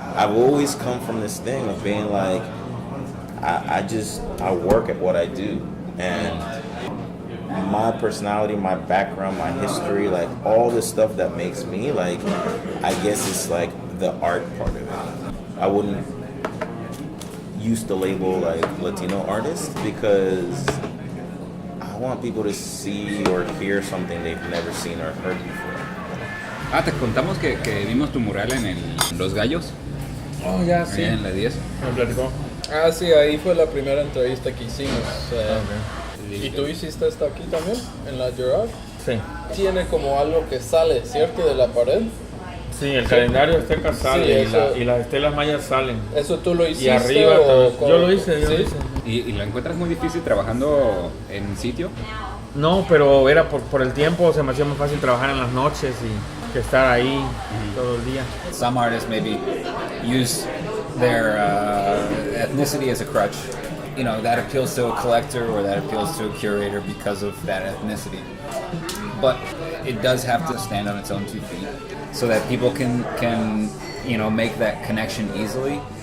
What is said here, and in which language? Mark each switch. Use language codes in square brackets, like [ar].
[en] I've always come from this thing of being like, I work at what I do, and my personality, my background, my history, like all the stuff that makes me, like, I guess it's like the art part of it. I wouldn't use the label like Latino artist because I want people to see or hear something they've never seen or heard before. [es] Te contamos que vimos tu mural en Los Gallos. Oh, ya, sí. En la 10. Me platicó. Ah, sí, ahí fue la primera entrevista que hicimos. ¿Y tú hiciste esta aquí también? ¿En la Gerard? Sí. Tiene como algo que sale, ¿cierto? De la pared. Sí, el calendario azteca sale, sí, y las estelas mayas salen. ¿Eso tú lo hiciste? Y arriba yo lo hice. ¿Y lo encuentras muy difícil trabajando en sitio? No, pero era por el tiempo, se me hacía más fácil trabajar en las noches y que estar ahí todo el día. [en] Some artists maybe use their ethnicity as a crutch. You know, that appeals to a collector or that appeals to a curator because of that ethnicity. But it does have to stand on its own 2 feet so that people can you know, make that connection easily.